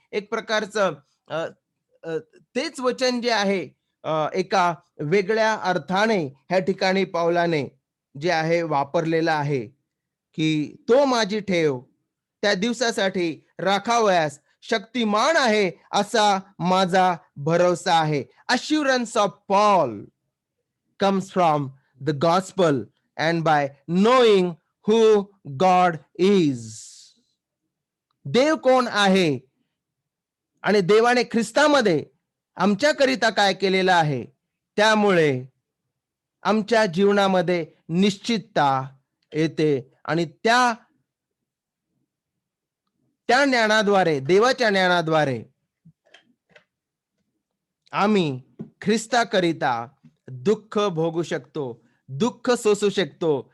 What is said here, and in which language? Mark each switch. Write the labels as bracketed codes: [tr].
[mr] एक प्रकारचं तेच वचन जे आहे एका वेगळ्या अर्थाने ह्या ठिकाणी पौलाने जे आहे वापरलेलं आहे, की तो माझी ठेव त्या दिवसासाठी राखावयास शक्तिमान आहे, असा माझा भरोसा आहे. [en] Assurance of Paul comes from the gospel and by knowing who God is. [mr] देव कोण आहे आणि देवाने ख्रिस्तामध्ये आमच्याकरिता काय केलेलं आहे, त्यामुळे आमच्या जीवनामध्ये निश्चितता येते. आणि त्या ज्ञानाद्वारे, देवाच्या ज्ञानाद्वारे आम्ही ख्रिस्ताकरिता दुःख भोगू शकतो, दुःख सोसू शकतो.